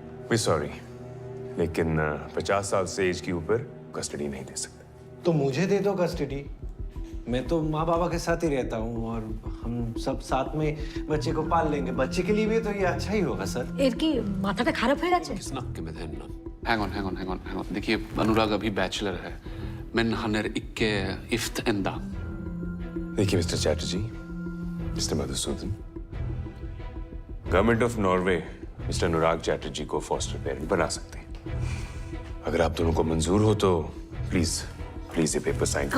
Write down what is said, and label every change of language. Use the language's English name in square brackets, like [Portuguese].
[English] we sorry, [Hindi] लेकिन 50 साल से एज के ऊपर कस्टडी नहीं दे सकते। तो मुझे दे दो कस्टडी। मैं तो माँ बाबा के साथ ही रहता हूँ और हम सब साथ में बच्चे को पाल लेंगे। बच्चे के लिए भी तो ये अच्छा ही होगा सर। [Bangla] इनकी माथा टा खराब है अच्छे। [English] Hang on. [Hindi] देखिए अनुराग अभी बैचलर है। [Swedish] Men han är icke gift ända. [Hindi] देखिए mister Chatterjee, mister Madhusudan, government of Norway mister अनुराग चैटर्जी को फॉस्टर पेरेंट बना सकते हैं। अगर आप दोनों को मंजूर हो तो प्लीज ये पेपर साइन कर